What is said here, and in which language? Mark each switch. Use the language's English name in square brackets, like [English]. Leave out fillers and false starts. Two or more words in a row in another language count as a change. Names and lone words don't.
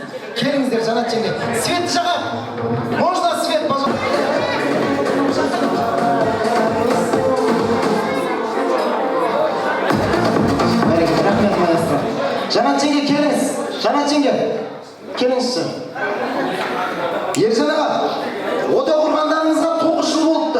[Kazakh] Келіңіздер, Жанат жеңгем. Свет жаға. [Russian] Можно свет, пожалуйста. [Kazakh] Рахмет, маэстро. Жанат жеңге келіңіз. Жанат жеңге. Келіңізші. Ержан аға, ода құрғандарыңызға 9 жыл болыпты.